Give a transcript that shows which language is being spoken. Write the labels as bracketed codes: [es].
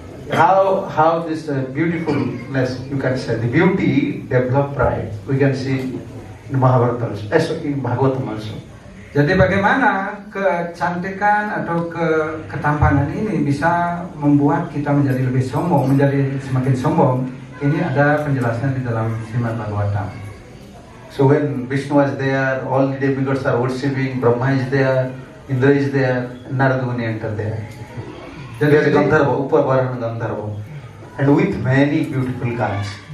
[en] How this beautifulness, you can say, the beauty develop pride. We can see in Mahabharata also, in Bhagavatam also. [id] Jadi bagaimana kecantikan atau ketampanan ini bisa membuat kita menjadi lebih sombong, menjadi semakin sombong. Ini ada penjelasannya di dalam Srimad Bhagavatam. [en] So when Vishnu was there, all the demigods are worshipping, Brahma is there, Indra is there, Narada Muni enter there. There is Gandharva, Upavarana Gandharva, and with many beautiful gods.